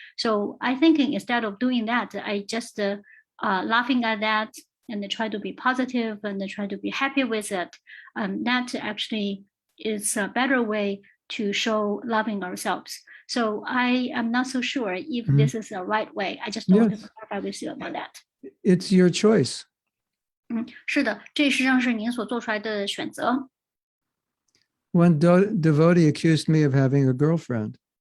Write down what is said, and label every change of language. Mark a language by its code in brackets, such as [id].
[en] So I think instead of doing that, I just laughing at that and try to be positive and try to be happy with it. That actually is a better way to show loving ourselves. So I am not so sure if this is the right way. I just want to clarify with you about that. It's your choice. [zh] 是的，这实际上是您所做出来的选择。 [en] One devotee accused me of having a girlfriend.